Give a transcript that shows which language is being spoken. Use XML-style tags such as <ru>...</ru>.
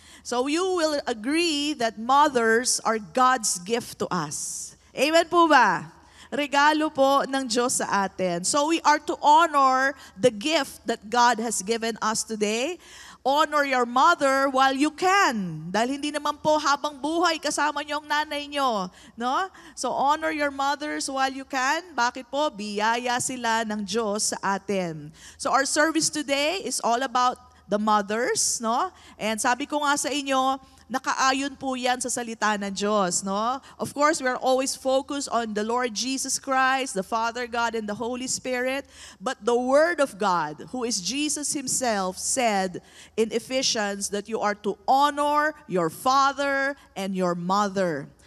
<en>So you will agree that mothers are God's gift to us.</en> <tl>Amen po ba? Regalo po ng Diyos sa atin.</tl> <en>So we are to honor the gift that God has given us today. Honor your mother while you can.</en> <tl>Dahil hindi naman po habang buhay kasama niyo ang nanay niyo. No?</tl> <en>So honor your mothers while you can.</en> <tl>Bakit po? Biyaya sila ng Diyos sa atin.</tl> <en>So our service today is all about the mothers. No?</en> <tl>And sabi ko nga sa inyo, nakaayon po yan sa salita ng Diyos. No?</tl> <en>Of course, we are always focused on the Lord Jesus Christ, the Father God, and the Holy Spirit. But the Word of God, who is Jesus Himself, said in Ephesians that you are to honor your father and your mother.</en>